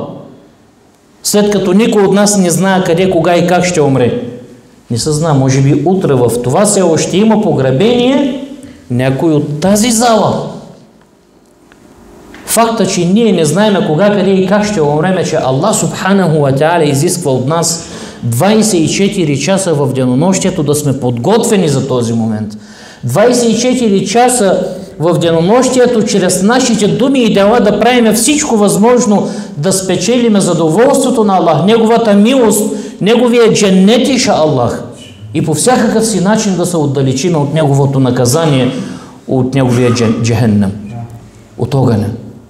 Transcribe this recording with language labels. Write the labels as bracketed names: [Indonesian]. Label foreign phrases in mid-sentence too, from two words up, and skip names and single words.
[Bulgarian] След като никой от нас не знае къде, кога и как ще умре. Не се знае, може би утре в това село ще има погребение някой от тази зала. Факта, че ние не знаем кога, къде и как ще умреме, че Аллах [Arabic] سبحانه وتعالى [Bulgarian] изисква от нас 24 часа в денонощието да сме подготвени за този момент. 24 часа в денонощието, чрез нашите думи и дела да правим всичко възможно да спечелиме задоволството на Аллах, Неговата милост, Неговия дженнет, [Arabic] إن شاء الله, [Bulgarian] и по всякакъв си начин да се отдалечим от Неговото наказание, от Неговия джехеннем, от огъня.